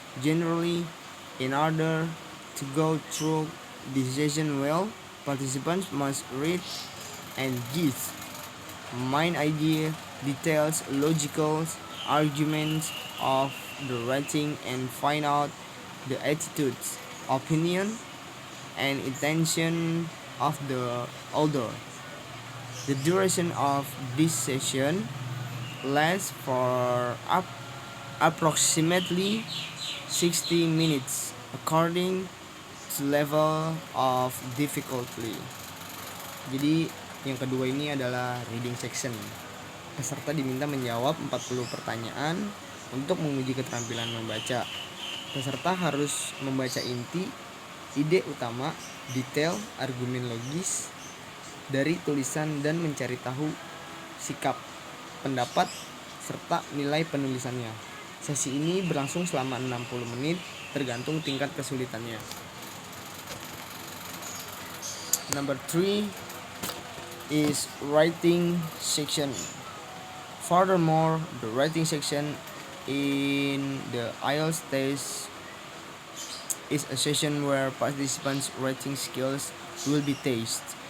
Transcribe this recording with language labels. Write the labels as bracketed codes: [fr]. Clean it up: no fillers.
[en] Generally, in order to go through this session well, participants must read and give main idea, details, logical arguments of the writing, and find out the attitudes, opinion, and intention of the author. The duration of this session lasts for approximately 60 minutes according to level of difficulty. [id] Jadi yang kedua ini adalah reading section. Peserta diminta menjawab 40 pertanyaan untuk menguji keterampilan membaca. Peserta harus membaca inti, ide utama, detail, argumen logis dari tulisan dan mencari tahu sikap, pendapat, serta nilai penulisannya. Sesi ini berlangsung selama 60 menit tergantung tingkat kesulitannya. [en] Number 3 is writing section. Furthermore, the writing section in the IELTS test is a session where participants' writing skills will be tested.